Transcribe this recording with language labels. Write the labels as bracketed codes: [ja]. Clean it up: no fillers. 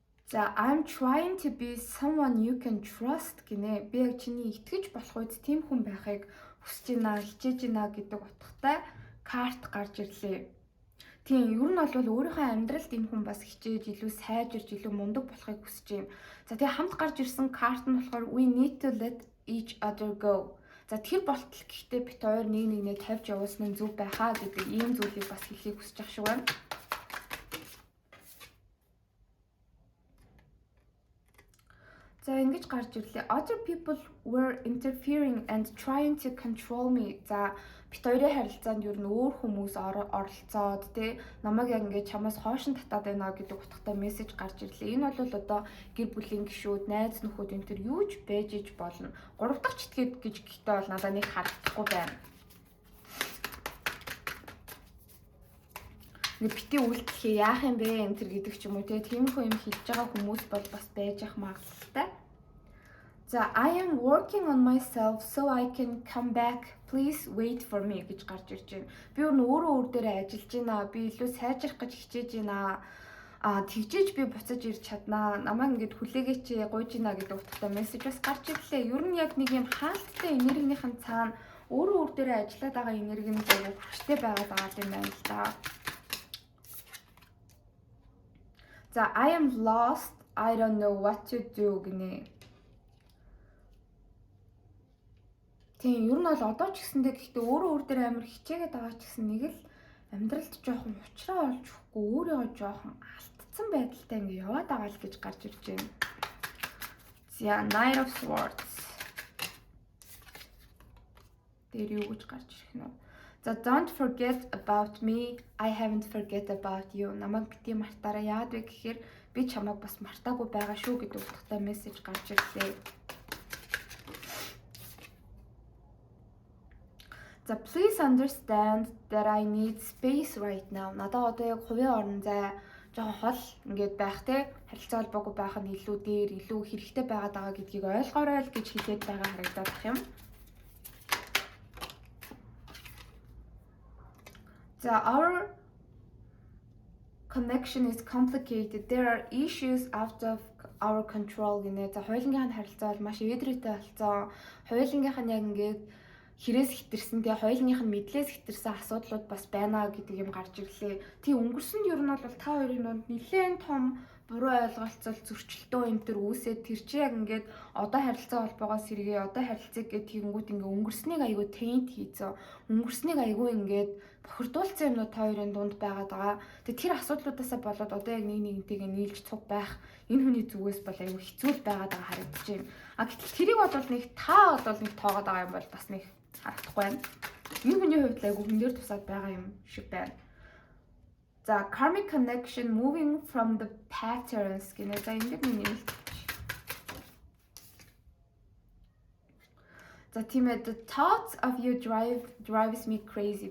[en] За I'm trying to be someone you can trust [mn] гинэ. Би яг чиний итгэж болох үед тийм хүн байхыг хүсэж байна, хичээж байна гэдэг утгатай карт гарч ирлээ. Тийм, ер нь бол өөрийнхөө амьдралд энэ хүн бас хичээж илүү сайжирж, илүү мундаг болохыг хүсэж юм. За тэгээ хамт гарч ирсэн карт нь болохоор [en] we need to let each other go. [mn] За тэр болтол гэхдээ бит хоёр нэг нэгнээ тавьж явуулсан нь зөв байхаа гэдэг ийм зүйлийг бас хэлхийг хүсэж ах шиг байна. За ингэж гарч ирлээ. [en] Other people were interfering and trying to control me. [mn] За бит хоёрын харилцаанд ер нь өөр хүмүүс оролцоод тий намайг яг ингэж чамаас хойшин татаад байна гэдэг утгатай мессеж гарч ирлээ. Энэ бол одоо гэр бүлийн гишүүд, найз нөхөд энэ төр юу ч байж иж болно. 3 дахь читгээд гэж гэхдээ бол надад нэг харагдахгүй байна. Нэг бити үйлдэлхээ яах юм бэ энэ төр гэдэг ч юм уу тий тиймэрхүү юм хийж байгаа хүмүүс бол бас байж ах магадлалтай. [en] За I am working on myself so I can come back. Please wait for me [mn] гэж гарч ирж байна. Би өөрөө дээрээ ажиллаж байна. Би илүү сайжрах гэж хичээж байна. Тэгжээж би буцаж ирж чаднаа. Намайг ингэж хүлээгээч гуйж байна гэдэг утгатай мессеж бас гарч ирлээ. Ер нь яг нэг юм хаалттай энергийнхэн цаана өөрөө дээрээ ажиллаад байгаа энерги нь яг хүчтэй байгаад юм байна л да. [en] За I am lost. I don't know what to do [mn] гинэ. Тийм, ер нь бол одоо ч гэсэндээ гэхдээ өөр дээр амар хичээгээд байгаа ч гэсэн нэг л амьдралд жоохон уучраа олж өгөхгүй өөрийгөө жоохон алдсан байдалтай ингэ яваад байгаа л гэж гарч ирж байна. [en] За Knight of Swords. [mn] Тэр юу гэж гарч ирэх нь вэ? [en] За don't forget about me. I haven't forget about you. [mn] Намайг бити мартаараа яад вэ гэхээр би чамайг бас мартаагүй байгаа шүү гэдэг утгатай мессеж гарч ирлээ. [en] За please understand that I need space right now. [mn] Надад одоо яг хувийн орон зай жоохон хол ингээд байх те харилцаа холбоогүй байх нь илүү дээр илүү хэрэгтэй байгаад байгаа гэдгийг ойлгоорой л гэж хэлээд байгаа харагдаад бах юм. [en] За our connection is complicated. There are issues out of our control [mn] гинэ. За хоёулангийнхын харилцаа бол маш эдрээтэй болсон. Хоёулангийнх нь яг ингээд хэрээс хитэрсэн тэгээ хоёулынх нь мэдлээс хитэрсэн асуудлууд бас байна гэдэг юм гарч ирлээ. Тий өнгөрсөнд ер нь бол та хоёрын донд нэлээд том буруу ойлголцол зөрчилтөө энэ төр үүсээд тэр чи яг ингээд одоо харилцаа холбоогоос сэргээ одоо харилцааг гээд тэгэнгүүт ингээд өнгөрснийг айгүй тент хийцэн. Өнгөрснийг айгүй ингээд бохирдуулсан юмнууд та хоёрын дунд байгаад байгаа. Тэгээ тэр асуудлуудаасаа болоод одоо яг нэг нэгнтэйгээ нийлж цуг байх энэ хүний зүгээс бол айгүй хэцүү байгаад байгаа харагдаж байна. Гэтэл тэрийг бодвол нэг та бол нэг тоогоод байгаа юм бол бас нэг харагдахгүй байна. Энэ хүний хувьд айгүй хүн дээр тусаад байгаа юм шиг байна. [en] За karmic connection moving from the patterns [mn] гэнэ. За ингэж нэмэлт. [en] За тийм ээ the thoughts of you drives me crazy.